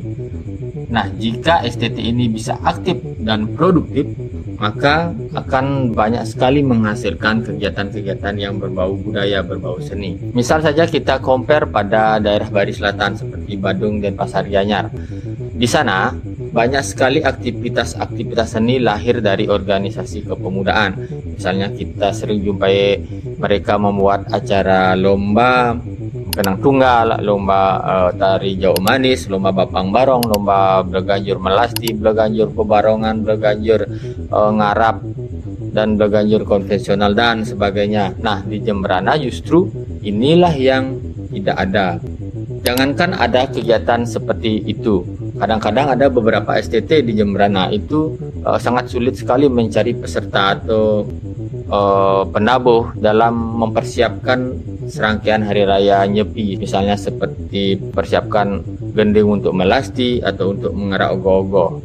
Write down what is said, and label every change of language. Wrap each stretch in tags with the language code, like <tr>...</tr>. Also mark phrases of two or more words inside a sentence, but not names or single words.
<id>Nah, jika STT ini bisa aktif dan produktif, maka akan banyak sekali menghasilkan kegiatan-kegiatan yang berbau budaya, berbau seni. Misal saja kita compare pada daerah Bali Selatan seperti Badung dan Pasar Gianyar. Di sana banyak sekali aktivitas seni lahir dari organisasi kepemudaan. Misalnya kita sering jumpai mereka membuat acara lomba kenang tunggal, lomba tari jauh manis, lomba bapang barong, lomba berganjur melasti, berganjur pebarongan, berganjur ngarap, dan berganjur konvensional dan sebagainya. Nah, di Jembrana justru inilah yang tidak ada. Jangankan ada kegiatan seperti itu, kadang-kadang ada beberapa STT di Jembrana itu sangat sulit sekali mencari peserta atau penabuh dalam mempersiapkan serangkaian hari raya Nyepi, misalnya seperti persiapkan gending untuk melasti atau untuk mengerak ogoh-ogoh.</id>